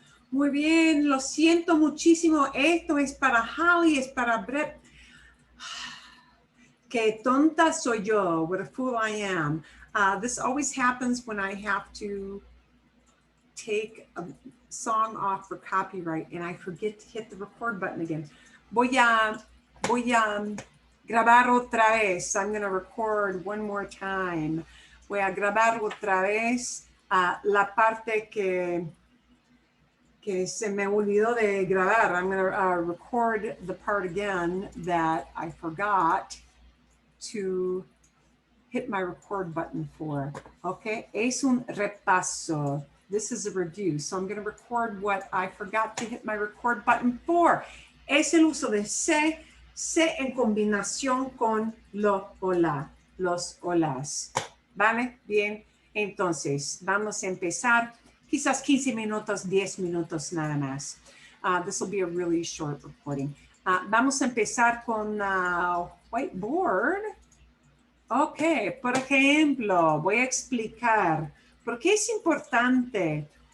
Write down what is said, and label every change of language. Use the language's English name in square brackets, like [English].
[Spanish] Muy bien, lo siento muchísimo. Esto es para Holly, es para Brett. Qué tonta soy yo. [English] What a fool I am. This always happens when I have to take a song off for copyright and I forget to hit the record button again. [Spanish] Voy a grabar otra vez. [English] I'm going to record one more time. [Spanish] Voy a grabar otra vez la parte que se me olvidó de grabar. [English] I'm going to record the part again that I forgot to hit my record button for. [Spanish] Okay, es un repaso. [English] This is a review. So I'm going to record what I forgot to hit my record button for. [Spanish] Es el uso de se en combinación con lo o la, los o las. ¿Vale? Bien. Entonces, vamos a empezar. Quizás 15 minutos, 10 minutos nada más. [English] This will be a really short recording. [Spanish] Vamos a empezar con whiteboard. Ok, por ejemplo, voy a explicar por qué es importante.